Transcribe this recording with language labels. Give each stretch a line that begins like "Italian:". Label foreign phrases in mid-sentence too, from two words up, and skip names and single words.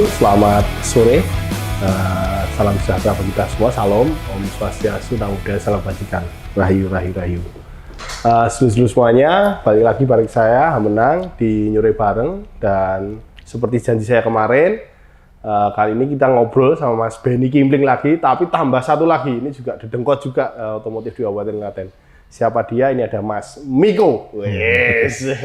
Indonesian: Selamat sore. Salam sejahtera bagi kita semua. Salam
Balinese: Om Swastiastu,
Pali: Namo Buddhaya,
Indonesian: salam bajikan. Rahayu, rahayu, rahayu. Seluruh semuanya, balik lagi bareng saya Hamenang di Nyore Bareng, dan seperti janji saya kemarin, kali ini kita ngobrol sama Mas Benny Kimpling lagi, tapi tambah satu lagi. Ini juga dedengkot juga otomotif di Kabupaten Klaten. Siapa dia? Ini ada Mas Miko. Yes.